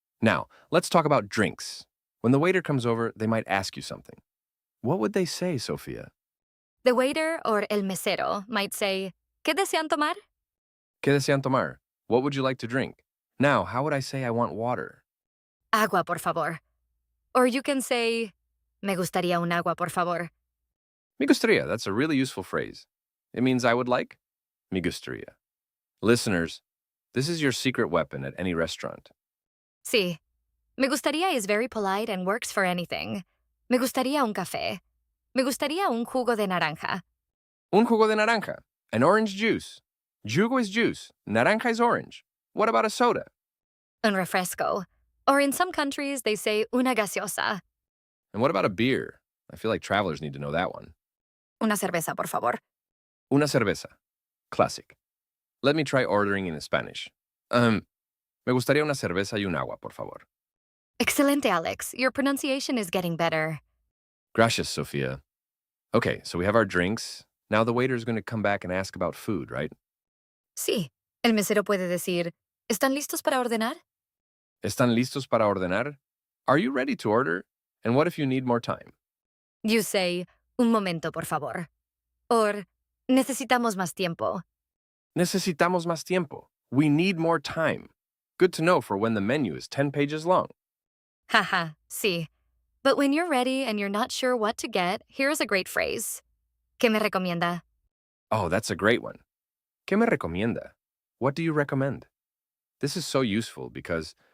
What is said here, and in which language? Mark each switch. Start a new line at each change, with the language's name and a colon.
English: Now, let's talk about drinks. When the waiter comes over, they might ask you something. What would they say, Sophia? The waiter or el mesero might say,
Spanish: ¿Qué desean tomar? ¿Qué desean tomar?
English: What would you like to drink? Now, how would I say I want water?
Spanish: Agua, por favor.
English: Or you can say,
Spanish: Me gustaría un agua, por favor. Me gustaría,
English: that's a really useful phrase. It means I would like. Me gustaría. Listeners, this is your secret weapon at any restaurant.
Spanish: Sí. Me gustaría
English: is very polite and works for anything.
Spanish: Me gustaría un café. Me gustaría un jugo de naranja. Un jugo de naranja.
English: An orange juice. Jugo is juice. Naranja is orange. What about a soda?
Spanish: Un refresco.
English: Or in some countries, they say
Spanish: una gaseosa.
English: And what about a beer? I feel like travelers need to know that one.
Spanish: Una cerveza, por favor. Una cerveza. Classic.
English: Let me try ordering in Spanish.
Spanish: Me gustaría una cerveza y un agua, por favor. Excelente, Alex.
English: Your pronunciation is getting better.
Spanish: Gracias, Sofia.
English: Okay, so we have our drinks. Now the waiter's going to come back and ask about food, right?
Spanish: Sí. El mesero puede decir, ¿Están listos para ordenar? ¿Están listos para ordenar?
English: Are you ready to order? And what if you need more time? You say,
Spanish: un momento, por favor. Or, necesitamos más tiempo. Necesitamos más tiempo.
English: We need more time. Good to know for when the menu is 10 pages long.
Spanish: Haha, sí.
English: But when you're ready and you're not sure what to get, here's a great phrase.
Spanish: ¿Qué me recomienda?
English: Oh, that's a great one.
Spanish: ¿Qué me recomienda?
English: What do you recommend? This is so useful because